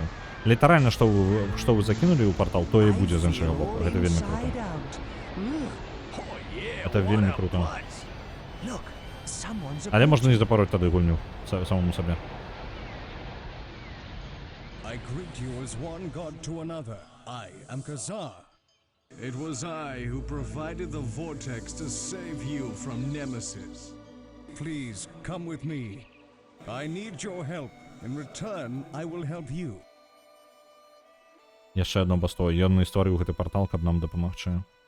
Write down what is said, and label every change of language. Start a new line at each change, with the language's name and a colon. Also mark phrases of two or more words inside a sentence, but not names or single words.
Belarusian: Літаральна, што вы закінулі ў партал, тое і будзе з іншага боку. Гэта вельмі крута. Гэта вельмі крута. Але можна не запароць тады гульню самому сабе.
English: I greet you as one god to another. I am Kazar. It was I who provided the vortex to save you from Nemesis. Please come with me. I need your help. In return, I will help you.
Belarusian: Яшчэ адно басто. Ён стварыў гэты партал, каб нам дапамагчы.